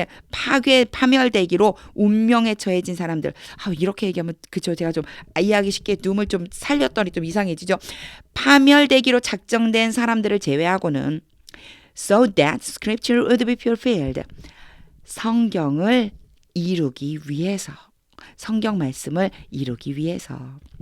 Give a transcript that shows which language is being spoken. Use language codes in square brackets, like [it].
[ko] 파멸되기로 운명에 처해진 사람들. 이렇게 얘기하면 그쵸, 제가 좀 이해하기 쉽게 둠을 좀 살렸더니 좀 이상해지죠. 파멸되기로 작정된 사람들을 제외하고는 [en] so that scripture would be fulfilled. [ko] 성경을 이루기 위해서. 성경 말씀을 이루기 위해서.